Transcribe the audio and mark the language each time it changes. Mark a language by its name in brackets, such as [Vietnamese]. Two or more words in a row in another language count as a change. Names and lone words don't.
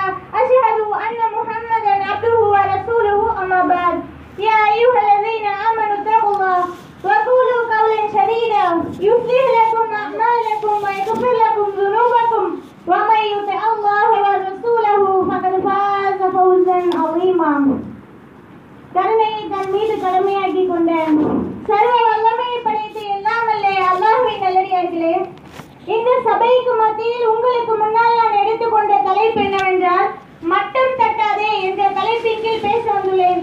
[Arabic] أشهد أن محمدا عبده ورسوله. أما بعد، يا أيها الذين آمنوا اتقوا الله وقولوا قولا سديدا يصلح لكم أعمالكم ويغفر لكم ذنوبكم ومن يطع الله ورسوله فقد فاز فوزا عظيما. [Tamil] கருணையை தன் மீது கடமையாக்கி கொண்ட சர்வ வல்லமையை படைத்து எல்லாம் வல்ல அல்லாஹ்வின் நல்லடியார்களே, இந்த சபைக்கு மத்தியில் உங்களுக்கு முன்னால் நான் எடுத்துக்கொண்ட தலைப்பு என்னவென்றால், மட்டம் தட்டாதே என்ற தலைப்பின் கீழ் பேச வந்துள்ளேன்.